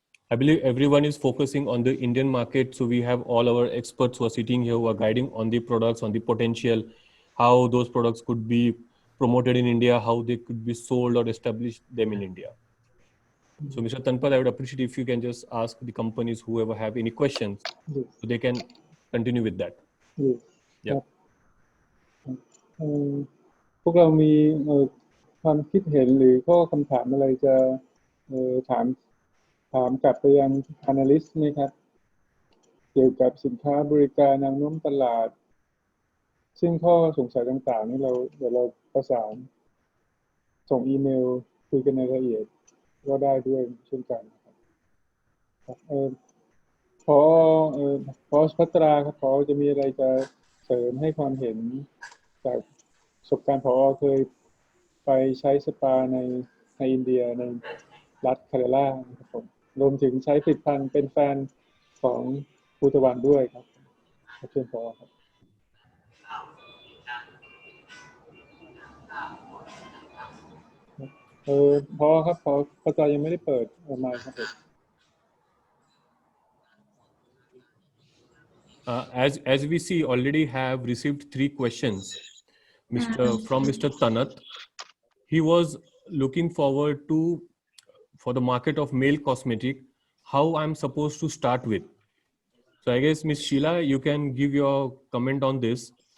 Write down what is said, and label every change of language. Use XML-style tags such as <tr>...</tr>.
<en>I believe everyone is focusing on the Indian market. So we have all our experts who are sitting here who are guiding on the products, on the potential, how those products could be promoted in India, how they could be sold or establish them in India. So Mr. Tanpal, I would appreciate if you can just ask the companies, whoever have any questions, so they can continue with that. Yeah.</en> <th>พวกเรามีความคิดเห็นหรือข้อคำถามอะไรจะถามกลับไปยัง panelist ไหมครับเกี่ยวกับสินค้าบริการแนวโน้มตลาดซึ่งข้อสงสัยต่างๆนี่เดี๋ยวเราประสานส่งอีเมลคุยกันในรายละเอียดก็ได้ด้วยเช่นกันครับ พอพัตราครับพอจะมีอะไรจะเสริมให้ความเห็นจากประสบการณ์พอเคยไปใช้สปาในอินเดียในรัฐเคเรลาครับผมรวมถึงใช้ผลิตภัณฑ์เป็นแฟนของภูตะวันด้วยครับเชิญพอครับพอครับพอพระจายังไม่ได้เปิดไมค์ครับผม</th> <en>As we see, already have received 3 questions from Mr. Tanat. He was looking forward to, for the market of male cosmetic, how I'm supposed to start with. So I guess Miss Sheila, you can give your comment on this.</en>